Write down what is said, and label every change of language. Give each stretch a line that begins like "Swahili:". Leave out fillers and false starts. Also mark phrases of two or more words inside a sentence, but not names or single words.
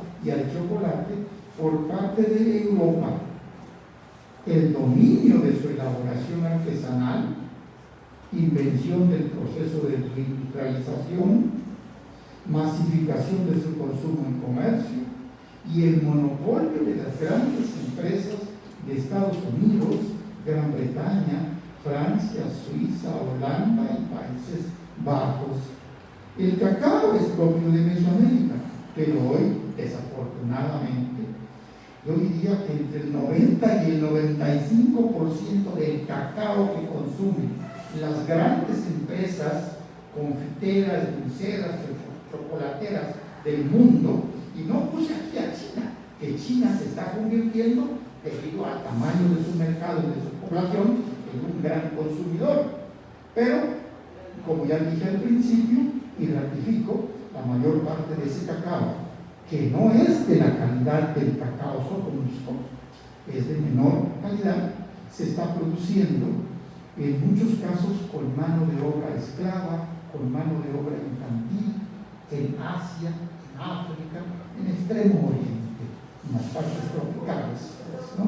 Spanish: y al chocolate por parte de Europa, el dominio de su elaboración artesanal, invención del proceso de reindustrialización, masificación de su consumo en comercio y el monopolio de las grandes empresas de Estados Unidos, Gran Bretaña, Francia, Suiza, Holanda y Países Bajos. El cacao es propio de Mesoamérica, pero hoy, desafortunadamente, yo diría que entre el 90 y el 95% del cacao que consumen las grandes empresas confiteras, dulceras, chocolateras del mundo, y no puse aquí a China, que China se está convirtiendo, debido al tamaño de su mercado y de su población, en un gran consumidor. Pero, como ya dije al principio, y ratifico, la mayor parte de ese cacao, que no es de la calidad del cacao Soconusco, es de menor calidad, se está produciendo en muchos casos con mano de obra esclava, con mano de obra infantil, en Asia, en África, en Extremo Oriente, en las partes tropicales, ¿no?